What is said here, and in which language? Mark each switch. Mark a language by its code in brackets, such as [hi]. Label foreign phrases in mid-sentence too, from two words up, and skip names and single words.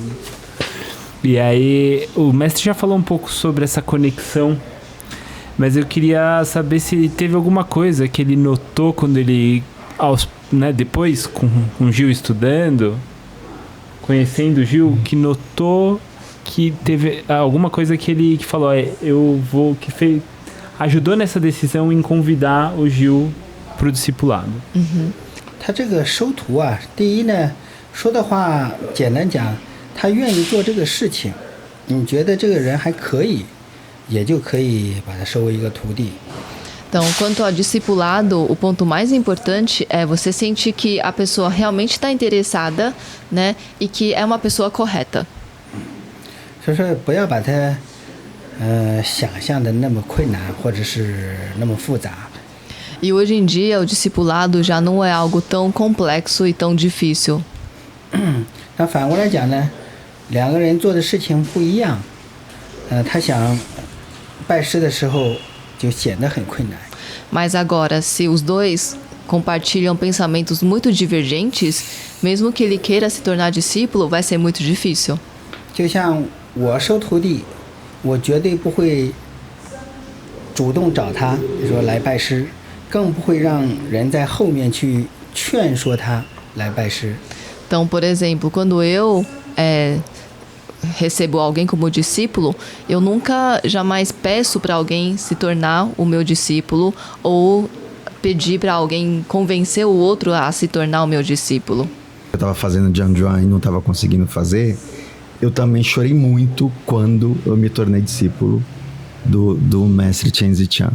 [pt] E aí, o mestre já falou um pouco sobre essa conexão, mas eu queria saber se teve alguma coisa que ele notou quando ele, né, depois com o Gil estudando, conhecendo o Gil, que notou que teve alguma coisa que ele falou, que fez, ajudou nessa decisão em convidar o Gil pro discipulado. [zh] 他这个收徒啊，第一呢，说的话简单讲，他愿意做这个事情，你觉得这个人还可以，也就可以把他收为一个徒弟。 [pt] Então, quanto ao discipulado, o ponto mais importante é você sentir que a pessoa realmente está interessada, né, e que é uma pessoa correta. [zh] 所以说不要把它想象的那么困难或者是那么复杂。 [pt] E hoje em dia o discipulado já não é algo tão complexo e tão difícil. [zh] 那反过来讲呢，两个人做的事情不一样，他想拜师的时候就显得很困难。 [pt] Mas agora, se os dois compartilham pensamentos muito divergentes, mesmo que ele queira se tornar discípulo, vai ser muito difícil. [zh] 就像我收徒弟，我绝对不会主动找他说来拜师，更不会让人在后面去劝说他来拜师。 [pt] Então, por exemplo, quando eu recebo alguém como discípulo, eu nunca jamais peço para alguém se tornar o meu discípulo ou pedir para alguém convencer o outro a se tornar o meu discípulo. Eu estava fazendo Jianzhuan e não estava conseguindo fazer. Eu também chorei muito quando eu me tornei discípulo do mestre Chen Ziqiang.